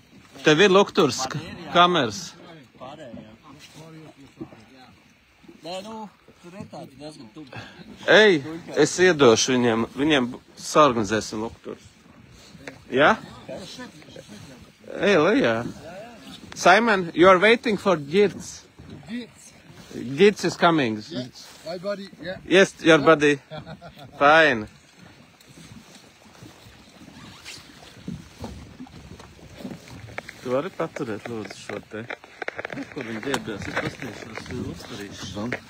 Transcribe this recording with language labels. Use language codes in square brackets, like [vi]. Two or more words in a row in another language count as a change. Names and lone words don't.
[lv] Tev ir lukturs, kameras. Pārējā. Nē, nu, tur ir tāds diezgan tubi. Ej, es iedošu viņiem saorganizēsim lukturs. Ja? Ej, lejā. [en] Simon, you are waiting for Girts. Girts is coming. Yeah, my body, yeah. Yes, your body. Fine. [lv] Tu vari paturēt, lūdzu, šo te. Kur viņi ģērbjās? Es paskatīšos uzturīšu.